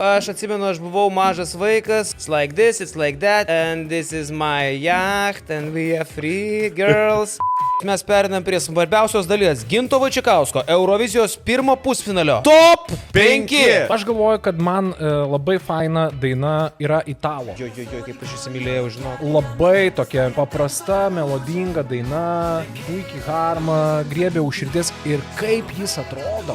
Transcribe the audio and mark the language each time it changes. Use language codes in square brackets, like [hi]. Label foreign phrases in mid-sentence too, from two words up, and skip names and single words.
[lt] Aš atsimenu, aš buvau mažas vaikas. [en] It's like this, it's like that. And this is my yacht. And we are free girls. [lt] Mes perinam prie svarbiausios dalies. Ginto Vaičikausko Eurovizijos pirmo pusfinalio. [en] Top 5! [lt] Aš galvoju, kad man labai faina daina yra Italo. Jo, kaip aš įsimylėjau, žinau. Labai tokia paprasta, melodinga daina, puikiai harma, griebė už širdies ir kaip jis atrodo.